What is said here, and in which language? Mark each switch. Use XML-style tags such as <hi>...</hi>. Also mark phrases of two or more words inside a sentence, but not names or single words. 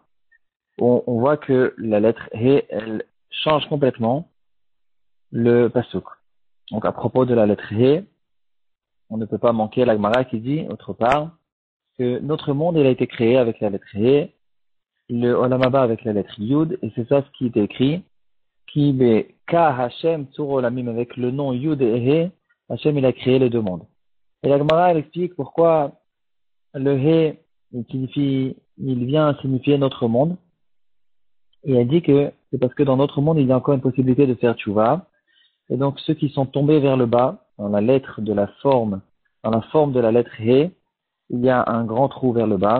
<fr>On voit que la lettre He, elle change complètement le passouk. Donc à propos de la lettre He, on ne peut pas manquer la Gemara qui dit, autre part, que notre monde, il a été créé avec la lettre He, le</fr> <he>עולם הבא</he> <fr>avec la lettre Yud, et c'est ça ce qui est écrit.</fr> <he>כי ביה השם צור עולמים,</he> <fr>avec le nom Yud et He, Hashem il a créé les deux mondes. Et la Gemara elle explique pourquoi le He il vient signifier notre monde. Et elle dit que c'est parce que dans notre monde il y a encore une possibilité de faire tchouva. Et donc ceux qui sont tombés vers le bas, dans la lettre de la forme, dans la forme de la lettre He, il y a un grand trou vers le bas.</fr>